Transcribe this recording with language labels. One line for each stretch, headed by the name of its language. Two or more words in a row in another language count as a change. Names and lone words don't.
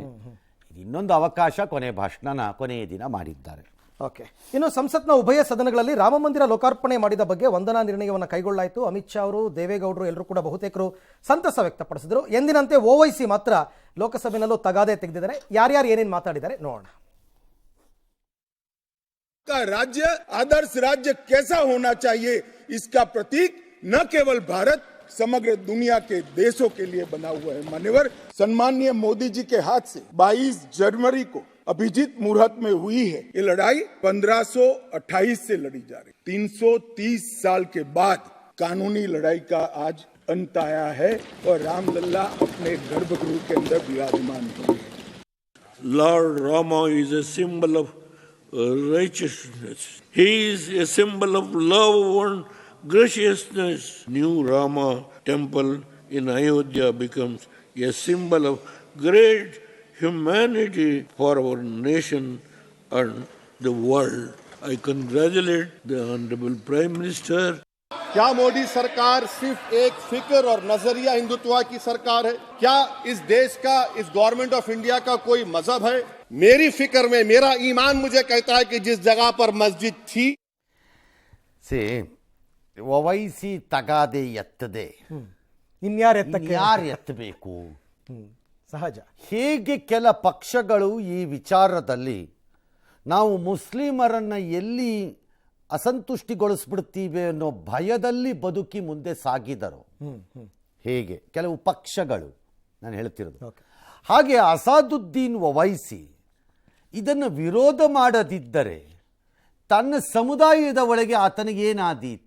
Kannada: ಇನ್ನೊಂದು ಅವಕಾಶ ಕೊನೆಯ ದಿನ ಮಾಡಿದ್ದಾರೆ. ಓಕೆ, ಇನ್ನು ಸಂಸತ್ನ ಉಭಯ ಸದನಗಳಲ್ಲಿ ರಾಮ ಮಂದಿರ ಲೋಕಾರ್ಪಣೆ ಮಾಡಿದ ಬಗ್ಗೆ ವಂದನಾ ನಿರ್ಣಯವನ್ನು ಕೈಗೊಳ್ಳಲಾಯಿತು. ಅಮಿತ್ ಶಾ ಅವರು, ದೇವೇಗೌಡರು ಎಲ್ಲರೂ ಕೂಡ ಬಹುತೇಕರು ಸಂತಸ ವ್ಯಕ್ತಪಡಿಸಿದರು. ಎಂದಿನಂತೆ OIC ಮಾತ್ರ ಲೋಕಸಭೆಯಲ್ಲೂ ತಗಾದೆ ತೆಗೆದಿದ್ದಾರೆ. ಯಾರ್ಯಾರು ಏನೇನು ಮಾತಾಡಿದ್ದಾರೆ ನೋಡೋಣ.
Hindi: राज्य आदर्श राज्य कैसा होना चाहिए, इसका प्रतीक न केवल भारत, समग्र दुनिया के देशों के लिए बना हुआ है। मान्यवर सम्माननीय मोदी जी के हाथ से 22 जनवरी को अभिजीत मुहूर्त में हुई है ये लड़ाई 1528 से लड़ी जा रही, 330 साल के बाद कानूनी लड़ाई का आज अंत आया है और रामलल्ला अपने गर्भगृह के अंदर विराजमान हुए।
English: Lord Rama is a symbol of righteousness. He is a symbol of love and graciousness. New Rama temple in Ayodhya becomes a symbol of great humanity for our nation and the world. I congratulate the Honorable Prime Minister.
Hindi: क्या मोदी सरकार सिर्फ एक फिक्र और नजरिया हिंदुत्व की सरकार है? क्या इस देश का, इस
English: government of India
Hindi: का कोई मजहब है? मेरी फिक्र में मेरा ईमान मुझे कहता है कि जिस जगह पर मस्जिद थी
Kannada: OIC ತಗಾದೆ ಎತ್ತದೆ, ಇನ್ಯಾರು ಎತ್ತಬೇಕು? ಸಹಜ. ಹೇಗೆ ಕೆಲ ಪಕ್ಷಗಳು ಈ ವಿಚಾರದಲ್ಲಿ ನಾವು ಮುಸ್ಲಿಮರನ್ನು ಎಲ್ಲಿ ಅಸಂತುಷ್ಟಿಗೊಳಿಸ್ಬಿಡ್ತೀವಿ ಅನ್ನೋ ಭಯದಲ್ಲಿ ಬದುಕಿ ಮುಂದೆ ಸಾಗಿದರು, ಹೇಗೆ ಕೆಲವು ಪಕ್ಷಗಳು ನಾನು ಹೇಳ್ತಿರೋದು, ಹಾಗೆ ಅಸಾದುದ್ದೀನ್ ಒವೈಸಿ ಇದನ್ನು ವಿರೋಧ ಮಾಡದಿದ್ದರೆ ತನ್ನ ಸಮುದಾಯದ ಒಳಗೆ ಆತನಿಗೇನಾದೀತು,